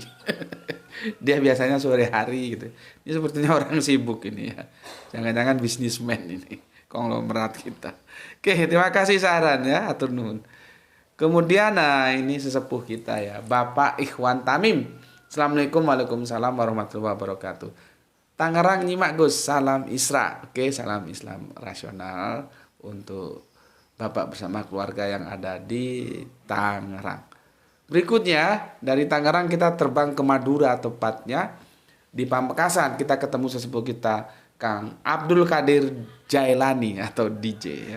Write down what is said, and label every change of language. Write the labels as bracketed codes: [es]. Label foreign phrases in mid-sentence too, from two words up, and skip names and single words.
[id] Dia biasanya sore hari gitu. Ini sepertinya orang sibuk ini ya. Jangan-jangan bisnismen ini, konglomerat kita. Oke, terima kasih saran ya, [su] atur nuhun. [id] Kemudian ini sesepuh kita ya, Bapak Ikhwan Tamim. [ar] السلام عليكم وعليكم السلام ورحمة الله وبركاته. [id] Tangerang nyimak Gus, salam Isra. Oke, salam Islam rasional untuk Bapak bersama keluarga yang ada di Tangerang. Berikutnya dari Tangerang kita terbang ke Madura, tepatnya di Pamekasan. Kita ketemu sesepuh kita Kang Abdul Qadir Jailani atau DJ ya.